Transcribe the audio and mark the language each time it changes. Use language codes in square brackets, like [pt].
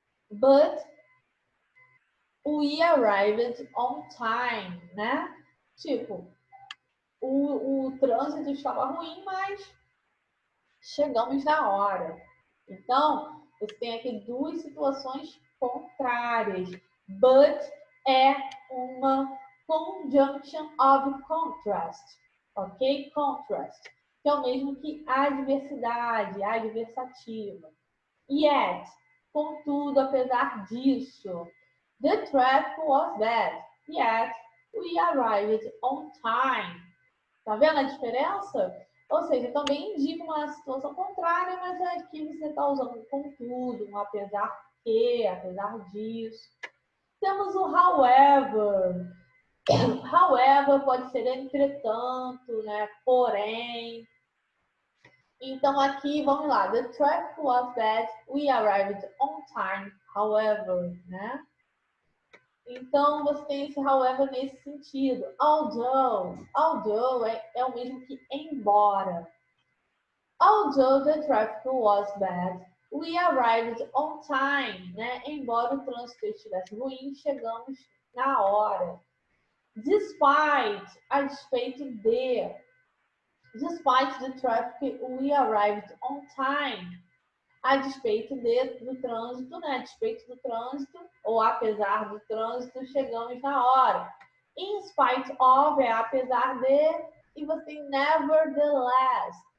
[en] But we arrived on time, né? [pt] Tipo, o trânsito estava ruim, mas chegamos na hora. Então, você tem aqui duas situações contrárias. [en] But [pt] é uma [en] conjunction of contrast. Ok? Contrast. [pt] Que é o mesmo que adversidade, adversativa. [en] Yet, [pt] contudo, apesar disso, [en] the traffic was bad. Yet, we arrived on time. [pt] Tá vendo a diferença? Ou seja, também indica uma situação contrária, mas aqui você está usando um contudo, um apesar que, apesar disso. Temos o however. However pode ser entretanto, né? Porém. Então aqui, vamos lá. [en] The traffic was bad. We arrived on time. However, né? [pt] Então, você tem esse however nesse sentido. Although é o mesmo que embora. [en] Although the traffic was bad, we arrived on time, né? [pt] Embora o trânsito estivesse ruim, chegamos na hora. [en] Despite, [pt] a despeito de. [en] Despite the traffic, we arrived on time. [pt] A despeito do trânsito, né? A despeito do trânsito, ou apesar do trânsito, chegamos na hora. In spite of é apesar de, e você tem nevertheless.